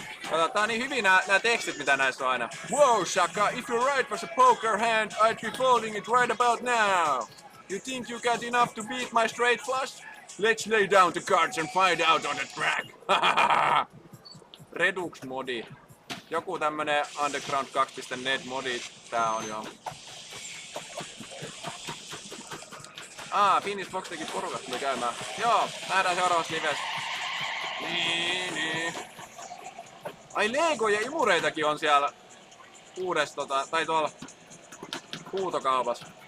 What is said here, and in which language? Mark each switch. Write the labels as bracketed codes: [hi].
[fi] Kato, tää on niin hyvin nää tekstit mitä näissä on aina. [en] Wow, Shaka, if your right was a poker hand, I'd be folding it right about now. You think you got enough to beat my straight flush? Let's lay down the cards and find out on the track. [fi] Redux modi. Joku tämmönen Underground 2.net modi tää on jo. Finnish Fox teki porukasta tuli käymään. Joo, nähdään seuraavassa livessä. Niin. Ai Lego ja imureitakin on siellä uudessa tai tuolla huutokaupassa.